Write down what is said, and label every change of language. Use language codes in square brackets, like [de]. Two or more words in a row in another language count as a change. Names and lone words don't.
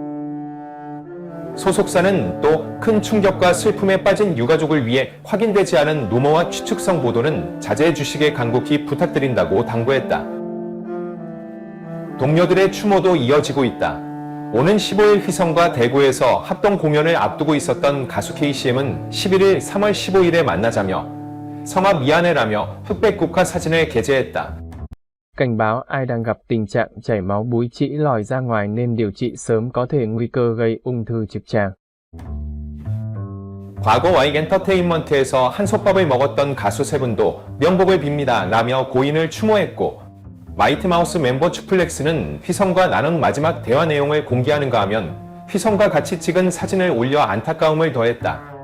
[ko] 소속사는 또 큰 충격과 슬픔에 빠진 유가족을 위해 확인되지 않은 루머와 추측성 보도는 자제해 주시길 간곡히 부탁드린다고 당부했다. 동료들의 추모도 이어지고 있다. 오는 15일 휘성과 대구에서 합동 공연을 앞두고 있었던 가수 KCM은 11일 3월 15일에 만나자며 성아 미안해라며 흑백 국화 사진을 게재했다. [vi] Cảnh báo ai đang gặp tình trạng chảy máu búi trĩ lòi ra ngoài nên điều trị sớm có thể nguy cơ gây ung thư trực tràng. [ko] 과거 와익 엔터테인먼트에서 한솥밥을 먹었던 가수 세 분도 명복을 빕니다 라며 고인을 추모했고 마이트마우스 멤버 추플렉스는 휘성과 나눈 마지막 대화 내용을 공개하는가 하면 휘성과 같이 찍은 사진을 올려 안타까움을 더했다.